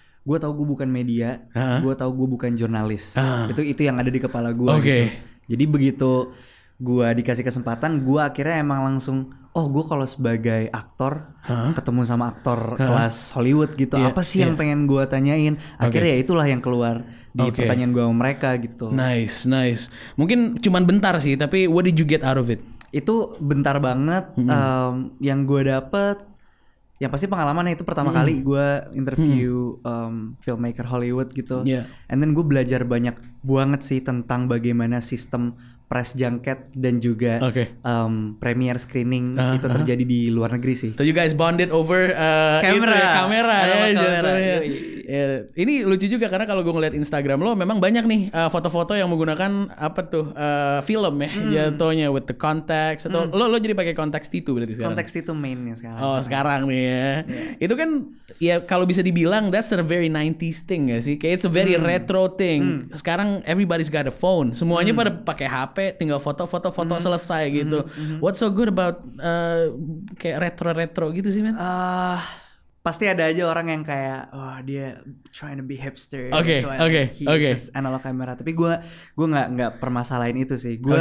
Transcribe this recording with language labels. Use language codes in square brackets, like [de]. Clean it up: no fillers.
[id] Gue tahu gue bukan media, gue tahu gue bukan jurnalis. Itu yang ada di kepala gue. Gitu. Jadi begitu gue dikasih kesempatan, gue akhirnya emang langsung, gue kalau sebagai aktor ketemu sama aktor kelas Hollywood gitu, apa sih yang pengen gue tanyain? Akhirnya ya itulah yang keluar di pertanyaan gue sama mereka gitu. [en] Nice. [id] Mungkin cuman bentar sih, tapi [en] what did you get out of it? [id] Itu bentar banget. Yang gue dapet, yang pasti pengalamannya itu pertama kali gue interview filmmaker Hollywood gitu. And then gue belajar banyak banget sih tentang bagaimana sistem press junket dan juga premiere screening itu terjadi di luar negeri sih. [en] So you guys bonded over kamera ya. [id] Ini lucu juga karena kalau gue ngeliat Instagram lo memang banyak nih foto-foto yang menggunakan film ya jatuhnya [en] with the context [id] atau lo jadi pakai konteks T2 berarti sekarang. Konteks itu mainnya sekarang. Sekarang nih ya. Itu kan ya kalau bisa dibilang [en] that's a very 90s thing [id] gak sih? [en] Kayak it's a very retro thing. Sekarang everybody's got a phone. [id] Semuanya pada pakai HP, tinggal foto selesai gitu. [en] What's so good about [id] kayak retro gitu sih, [en] man? [id] Pasti ada aja orang yang kayak dia [en] trying to be hipster. [id] Oke. Analog kamera. Tapi gue nggak permasalahin itu sih.